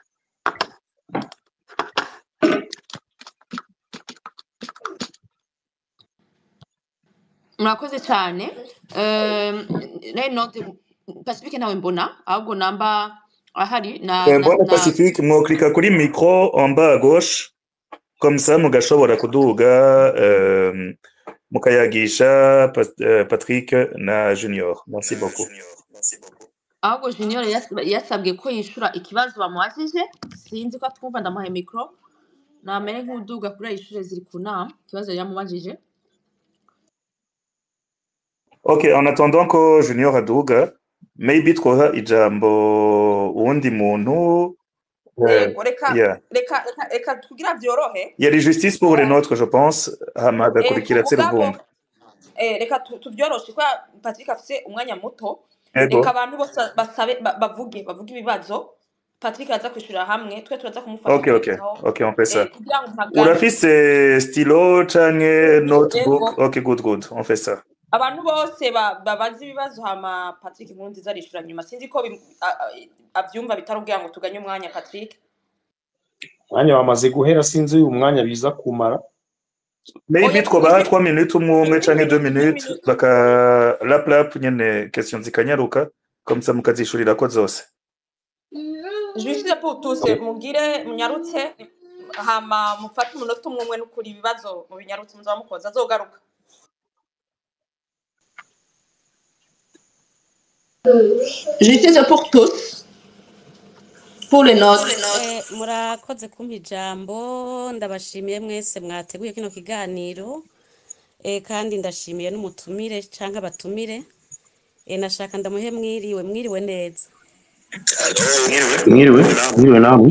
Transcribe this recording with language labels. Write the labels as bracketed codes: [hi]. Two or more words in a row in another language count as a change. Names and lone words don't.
[rn] Murakoze cyane. Note Pacifique nawe mbona ahubwo namba ahari na mbona Pacifique mwo klika kuri micro [fr] en bas à gauche comme ça [rn] mugashobora kuduga mukayagisha Patrick na Junior. [fr] Merci beaucoup. [rn] ahubwo Junior yasabwe ko yishura ikibazo bamwazije, sinzi ko twumva ndamuhaye micro namere nk'uduga kuri ishure ziri ku nama ikibazo yamubajije. Ok, [fr] en attendant que [rn] Junior aduga, maybe twoha ijambo uwundi muntu. Reka tugira vyorohe. [fr] Il y a les justices pour les nôtres, je pense. [rn] Hamada kurikira Tserubumba. Reka tubyoroshe kwa Patrick afise umwanya muto. Reka abantu bose basabe bavuge ibibazo. Patrick aza kwishura hamwe, twe turaza kumufasha. [fr] Ok, on fait ça. [rn] Urafise stylo canke notebook? [en] Ok, good, [fr] on fait ça. [rn] Abantu bose babaza ibibazo hama Patrick Nkurunziza arishura nyuma. Sinzi ko avyumva bitarubwira ngo tuganye umwanya Patrick. Mwanya wamaze guhera, sinzi uyu mwanya biza kumara. Maybe twobaha 3 minutes umwe canke 2 minutes baka lap nyene question zikanyaruka [fr] comme ça [rn] mukazishurira ko zose. [fr] Juste pour tous [rn] mugire munyarutse hama mufate umunota umwe n'ukuri ibibazo mu binyarutse muzamukoza azogaruka. [fr] Juste pour tous. Pour les notes. [rn] Murakoze kumpa ijambo, ndabashimiye mwese mwateguye kino kiganiro. Kandi ndashimiye n'umutumire canke abatumire. Nashaka ndamuhe mwiriwe neza. Mwiriwe namwe.